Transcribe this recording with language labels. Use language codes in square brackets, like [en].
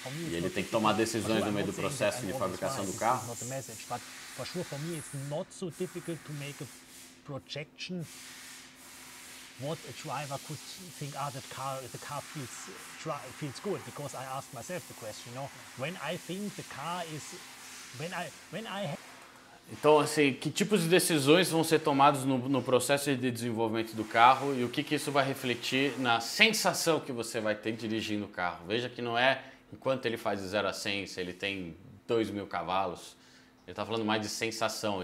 [pt] E ele tem que tomar decisões no meio do processo de fabricação do carro. [en] For sure, for me, it's not so difficult to make a projection what a driver could think. The car feels good, because I ask myself the question. You know, when I think the car is, when I [pt] Então, assim, que tipos de decisões vão ser tomados no processo de desenvolvimento do carro e o que isso vai refletir na sensação que você vai ter dirigindo o carro. Veja que não é enquanto ele faz de 0 a 100, se ele tem 2.000 cavalos, ele está falando mais de sensação.